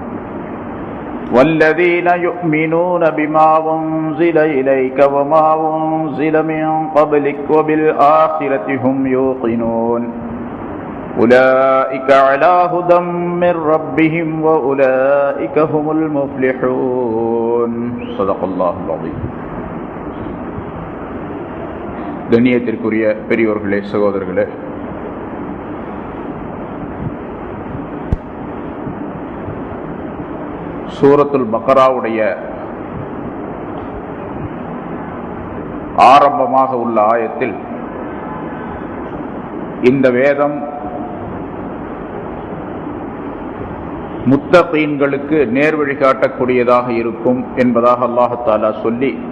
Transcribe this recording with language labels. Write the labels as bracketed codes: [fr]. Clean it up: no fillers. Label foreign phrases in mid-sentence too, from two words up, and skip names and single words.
[ar] والذين يؤمنون بما أنزل إليك وما أنزل من قبلك وبالآخرة هم يوقنون أولئك على هدى من ربهم وأولئك هم المفلحون صدق الله العظيم. [ta] கண்ணியத்திற்குரிய பெரியோர்களே, சகோதரர்களே, சூரத்துல் பக்ராவுடைய ஆரம்பமாக உள்ள ஆயத்தில் இந்த வேதம் முத்தகீன்களுக்கு நேர்வழி காட்டக்கூடியதாக இருக்கும் என்பதாக அல்லாஹ் தஆலா சொல்லி,